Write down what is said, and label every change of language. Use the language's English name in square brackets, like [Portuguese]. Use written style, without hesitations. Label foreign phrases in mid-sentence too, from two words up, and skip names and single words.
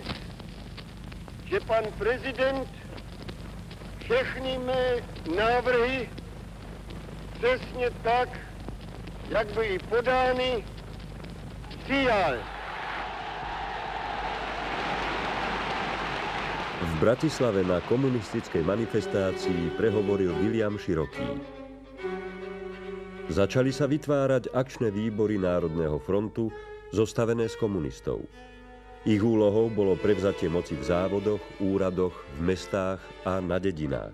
[Czech] že pan prezident všechny mé návrhy přesně tak, jak byly podány, přijal. [Slovak] V Bratislave na komunistickej manifestácii prehovoril Viliam Široký. Začali sa vytvárať akčné výbory Národného frontu, zostavené z komunistov. Ich úlohou bolo prevzatie moci v závodoch, úradoch, v mestách a na dedinách.